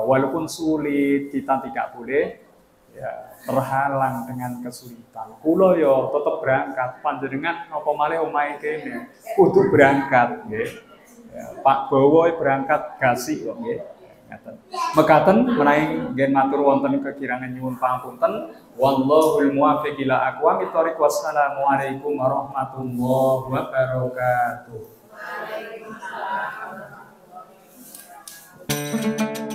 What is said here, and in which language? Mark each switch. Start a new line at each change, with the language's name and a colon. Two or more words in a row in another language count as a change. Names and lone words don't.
Indonesian: Walaupun sulit kita tidak boleh ya terhalang dengan kesulitan.
Javanese: Kula yo tetep berangkat, panjenengan napa malih omahe kene kudu berangkat nggih. Ya, Pak Bowo berangkat gasi kok nggih. Ngaten. Mekaten menawi nggih matur wonten kekirangan nyuwun pangapunten.
Arabic: والله الموفق إلى أقوم الطريق. والسلام عليكم ورحمة الله وبركاته. وعليكم السلام ورحمة الله وبركاته.